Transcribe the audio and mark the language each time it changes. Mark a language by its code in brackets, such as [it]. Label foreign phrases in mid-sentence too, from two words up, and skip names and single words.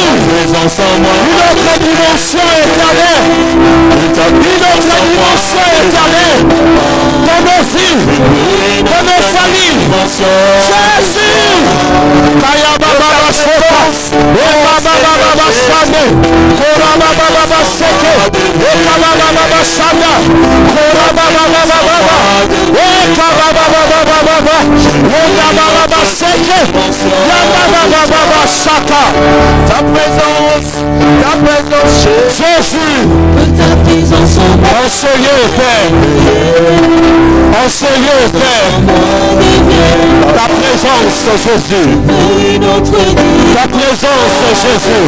[fr] présence en moi, une autre dimension éternelle, une autre dimension éternelle, dans nos vies, dans nos familles, Jésus, Kaya Baba Baba Baba Baba Sane, Kora Baba Baba Seke, Ekaba Baba Sanda, Kora Baba Baba Baba, Ekaba Baba Baba Baba, Ekaba Baba Seke, Yaba Baba Saka. ta présence, Jésus, Ta présence en moi, enseignez Père, enseignez Père, ta présence Jésus, une autre vie. ta présence Jésus,